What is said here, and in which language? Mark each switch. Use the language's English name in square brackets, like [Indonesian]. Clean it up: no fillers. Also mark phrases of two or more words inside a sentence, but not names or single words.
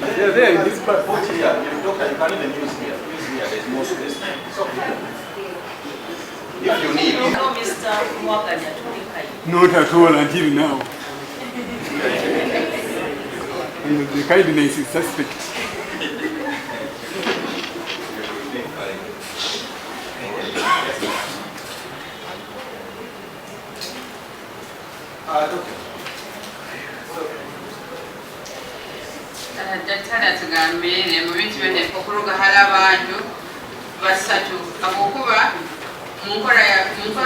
[English] Yeah, there in this part. Put here, doctor, you can even use here. Use here, there's more space. It's okay. If you need. No, Mr. Mwaganya, to Not at all until now. The kindness is suspect. [Ganda] Daktari atugambire mu bintu byonna okulugahala abantu basatu abokuba mu nkola